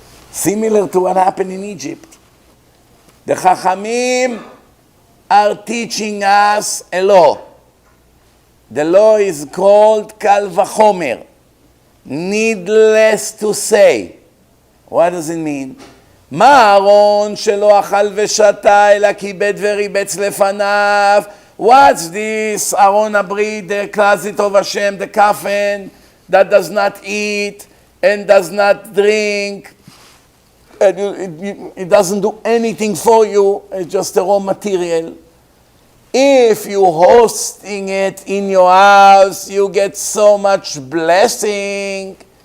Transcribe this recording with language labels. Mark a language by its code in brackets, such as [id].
[en] Similar to what happened in Egypt. The Chachamim are teaching us a law. The law is called Kal Vachomer. Needless to say. What does it mean? [he] מה אהרון שלא אכל ושתה אלא כיבד וריבץ לפניו? [en] What's this Aron Abrit, the closet of Hashem, the coffin that does not eat and does not drink? And it doesn't do anything for you. It's just a raw material. If you're hosting it in your house, you get so much blessing.